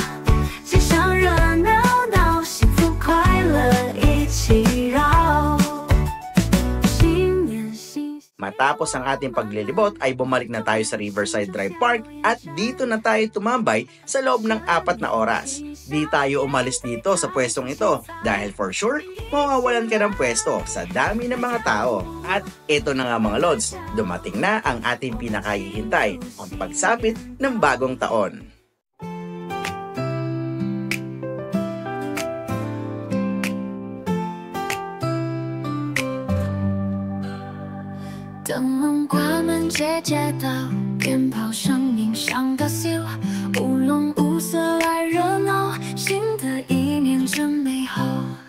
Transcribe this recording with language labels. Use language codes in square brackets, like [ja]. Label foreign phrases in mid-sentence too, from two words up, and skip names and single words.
[tl] Matapos ang ating paglilibot ay bumalik na tayo sa Riverside Drive Park at dito na tayo tumambay sa loob ng 4 na oras. Di tayo umalis dito sa pwestong ito dahil [en] for sure, [tl] mawawalan ka ng pwesto sa dami ng mga tao. At ito na nga mga lods, dumating na ang ating pinakahihintay, ang pagsapit ng bagong taon. [zh] 灯笼挂满街街道，鞭炮声音响个秀，舞龙舞狮来热闹，新的一年真美好。